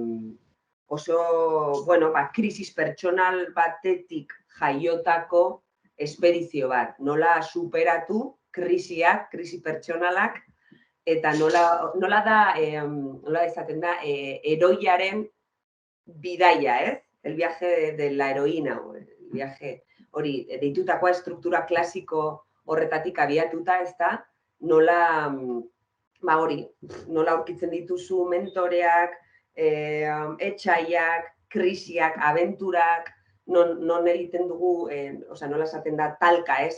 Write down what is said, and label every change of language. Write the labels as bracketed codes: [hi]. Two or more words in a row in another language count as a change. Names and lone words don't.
[eu] Oso, krisis pertsonal batetik jaiotako espedizio bat, nola superatu krisiak, krisi pertsonalak, eta nola esaten da, heroiaren bidaia, ez? [es] El viaje de la heroína, el viaje [eu] hori, deitutakoa estruktura klasiko horretatik abiatuta, ez da, nola aurkitzen dituzu mentoreak, etxaiak, krisiak, abenturak, non egiten dugu, nola esaten da, talka, ez?